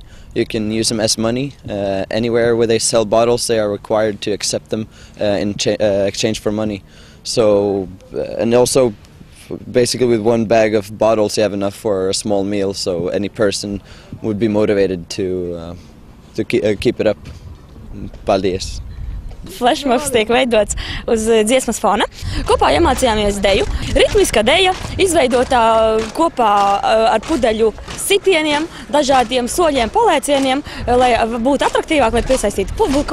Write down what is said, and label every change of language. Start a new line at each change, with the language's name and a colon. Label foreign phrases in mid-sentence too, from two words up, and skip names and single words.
English: You can use them as money. Anywhere where they sell bottles, they are required to accept them in exchange for money. So, and also, basically with one bag of bottles, you have enough for a small meal. So any person would be motivated to keep it up.
Latvian: Paldies! Flashmobs tiek veidots uz dziesmas fona. Kopā iemācījāmies deju. Ritmiska deja izveidotā kopā ar pudeļu sitieniem, dažādiem soļiem, palēcieniem, lai būtu atraktīvāk, lai piesaistītu publiku.